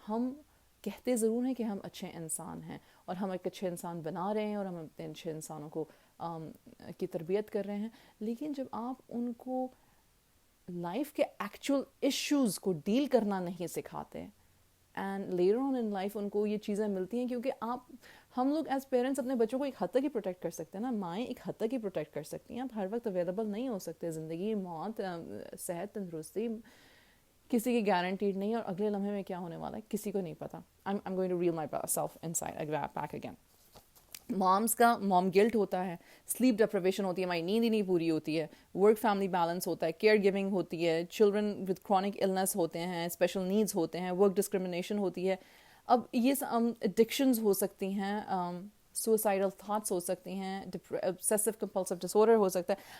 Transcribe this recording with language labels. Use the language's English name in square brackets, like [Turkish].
[Urdu] ہم کہتے ضرور ہیں کہ ہم اچھے انسان ہیں اور ہم ایک اچھے انسان بنا رہے ہیں اور ہم اپنے اچھے انسانوں کو کی تربیت کر رہے ہیں, لیکن جب آپ ان کو لائف کے ایکچوئل ایشوز کو ڈیل کرنا نہیں سکھاتے, [English] and later on in life [Urdu] ان کو یہ چیزیں ملتی ہیں, کیونکہ ہم لوگ ایز پیرنٹس اپنے بچوں کو ایک حد تک ہی پروٹیکٹ کر سکتے ہیں نا, مائیں ایک حد تک ہی پروٹیکٹ کر سکتی ہیں, آپ ہر وقت اویلیبل نہیں ہو سکتے. زندگی, موت, صحت, تندرستی کسی کی گارنٹیڈ نہیں, اور اگلے لمحے میں کیا ہونے والا ہے کسی کو نہیں پتا. [English] I'm going to reel myself inside back again. [Urdu] Moms کا مام گلٹ ہوتا ہے, سلیپ ڈپریویشن ہوتی ہے, ہماری نیند ہی نہیں پوری ہوتی ہے, ورک فیملی بیلنس ہوتا ہے, کیئر گیونگ ہوتی ہے, چلڈرن ود کرونک النس ہوتے ہیں, اسپیشل نیڈس ہوتے ہیں, ورک ڈسکرمنیشن ہوتی ہے. اب یہ ایڈکشنز ہو سکتی ہیں, سوسائڈل تھاٹس ہو سکتی ہیں, obsessive compulsive disorder ہو سکتا ہے.